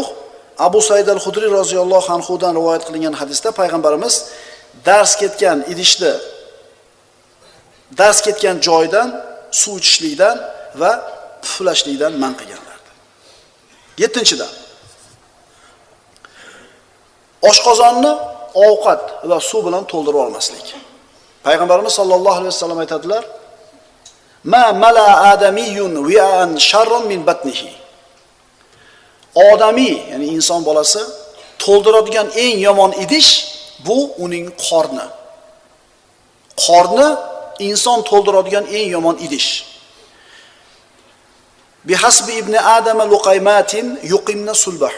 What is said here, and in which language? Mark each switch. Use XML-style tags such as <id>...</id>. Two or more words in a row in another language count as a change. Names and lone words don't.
<uz>Abu Said al-Xudri</uz> <ar>roziyallohu anhu</ar> <uz>dan rivoyat qilingan hadisda payg'ambarimiz dars ketgan idishni dars ketgan joydan suv ichishlikdan va puflashlikdan man qilganlardi. 7-dan oshqozonni ovqat va suv bilan to'ldirib olmaslik. Payg'ambarimiz</uz> <ar>sollallohu alayhi vasallam</ar> <uz>aytadilar:</uz> <ar>"Ma mala adamiyun wi'an sharran min batnihi."</ar> <uz>Odamiy, ya'ni inson bolasi to'ldiradigan eng yomon idish bu uning qorni. Qorni inson to'ldiradigan eng yomon idish.</uz> <ar>Bihasbi ibn Adama luqaymatin yuqimna sulbahu.</ar>